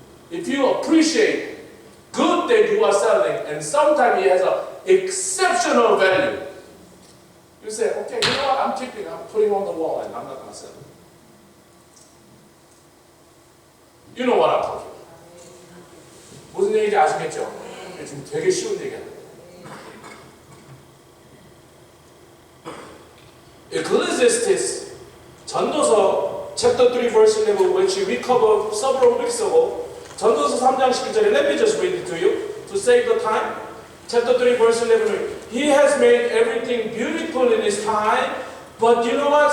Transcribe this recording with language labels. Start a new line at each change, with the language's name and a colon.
English: If you appreciate good that you are selling, and sometimes it has an exceptional value, you say, okay, you know what, I'm keeping it, I'm putting it on the wall, and I'm not going to sell it. You know what I'm talking about.
Korean: 무슨 얘기인지 아시겠죠? 지금 되게 쉬운 얘기예요.
English: Ecclesiastes, 전도서 chapter 3 verse 11, which we covered several weeks ago.
Korean: 전도서 3장 11절에
English: let me just read it to you to save the time. Chapter 3 verse 11, He has made everything beautiful in His time, but you know what?